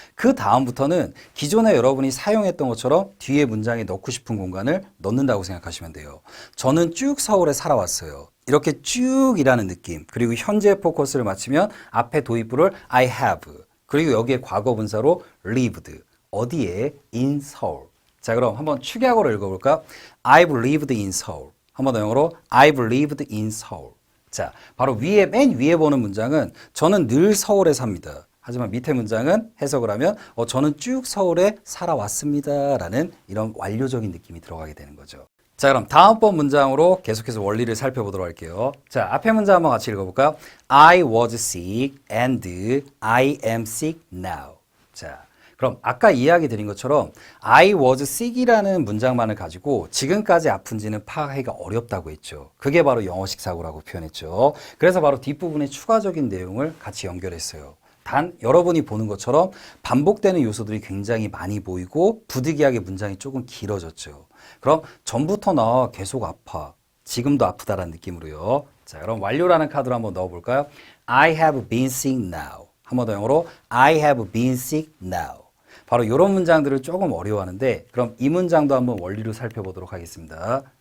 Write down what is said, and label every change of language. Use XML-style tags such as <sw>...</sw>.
<ko>그 다음부터는 기존에 여러분이 사용했던 것처럼 뒤에 문장에 넣고 싶은 공간을 넣는다고 생각하시면 돼요. 저는 쭉 서울에 살아왔어요. 이렇게 쭉이라는 느낌, 그리고 현재 포커스를 맞추면 앞에 도입부를</ko> <en>I have.</en> <ko>그리고 여기에 과거 분사로 lived. 어디에?</ko> <en>in Seoul.</en> <ko>자, 그럼 한번 축약어로 읽어볼까?</ko> <en>I've lived in Seoul.</en> <ko>한번 더 영어로</ko> <en>I've lived in Seoul.</en> <ko>자, 바로 맨 위에 보는 문장은 저는 늘 서울에 삽니다. 하지만 밑에 문장은 해석을 하면 저는 쭉 서울에 살아왔습니다 라는 이런 완료적인 느낌이 들어가게 되는 거죠. 자, 그럼 다음번 문장으로 계속해서 원리를 살펴보도록 할게요. 자, 앞에 문장 한번 같이 읽어볼까?</ko> <en>I was sick and I am sick now.</en> <ko>자, 그럼 아까 이야기 드린 것처럼</ko> <en>I was sick</en> <ko>이라는 문장만을 가지고 지금까지 아픈지는 파악하기가 어렵다고 했죠. 그게 바로 영어식 사고라고 표현했죠. 그래서 바로 뒷부분에 추가적인 내용을 같이 연결했어요. 단 여러분이 보는 것처럼 반복되는 요소들이 굉장히 많이 보이고 부득이하게 문장이 조금 길어졌죠. 그럼 전부터 나 계속 아파. 지금도 아프다라는 느낌으로요. 자, 그럼 완료라는 카드로 한번 넣어볼까요?</ko> <en>I have been sick now.</en> <ko>한 번 더 영어로</ko> <en>I have been sick now.</en> <ko>바로 이런 문장들을 조금 어려워하는데 그럼 이 문장도 한번 원리로 살펴보도록 하겠습니다.</ko>